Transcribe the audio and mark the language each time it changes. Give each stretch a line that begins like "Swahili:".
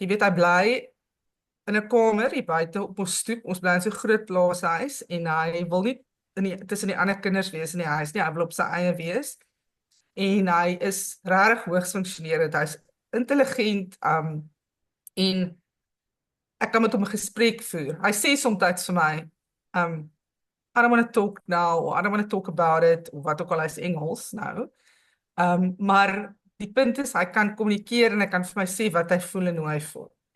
Afrikaans: Jy weet, hy bly in 'n kamer hier buite op ons stoep. Ons bly in so 'n groot plaashuis en hy wil nie tussen die ander kinders wees in die huis nie. Hy wil op sy eie wees. En hy is regtig hoogs funksionerend. Hy's intelligent, en ek kan met hom 'n gesprek voer. Hy sê soms vir my,
English: I don't want to talk now, or I don't want to talk about it,
Afrikaans: of wat ook al, hy's Engels nou. Maar die punt is, hy kan kommunikeer en hy kan vir my sê wat hy voel en hoe hy voel.